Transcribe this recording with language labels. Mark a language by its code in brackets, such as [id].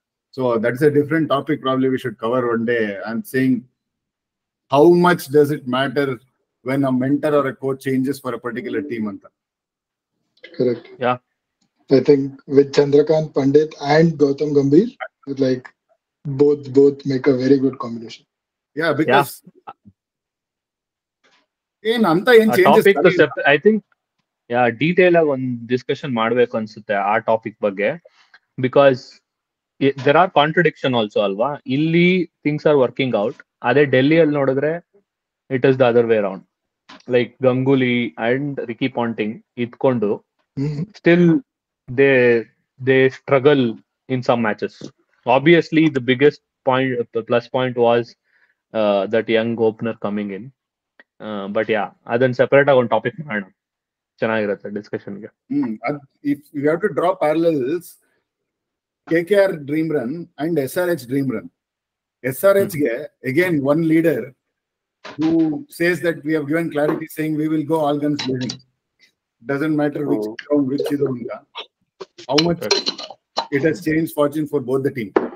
[en] So that's a different topic probably we should cover one day. I'm saying how much does it matter when a mentor or a coach changes for a particular team? Correct. Yeah. I think with Chandrakant Pandit and Gautam Gambhir, like both make a very good combination. Yeah, because changes. [kn] I think detail ಆಗಿ ಒಂದು discussion ಮಾಡ್ಬೇಕು ಅನ್ಸುತ್ತೆ ಆ topic ಬಗ್ಗೆ. [en] Because there are contradiction also ಅಲ್ವಾ. ಇಲ್ಲಿ things are working out. [kn] ಅದೇ ಡೆಲ್ಲಿಯಲ್ಲಿ ನೋಡಿದ್ರೆ [en] It is the other way around. Like Ganguly and Ricky Ponting ಇದ್ಕೊಂಡು still they struggle in some matches. Obviously the biggest plus point was that young opener coming in. [kn] But ಅದನ್ನ separate ಆಗಿ ಒಂದು topic ಮಾಡೋಣ, ಚೆನ್ನಾಗಿರುತ್ತೆ ಡಿಸ್ಕಷನ್ಗೆ. [en] If you have to draw parallels, KKR dream run and SRH dream run. SRH ge again one leader who says that we have given clarity saying we will go all guns blazing. Doesn't matter which ground, which is unga. How much it has changed fortune for both the team.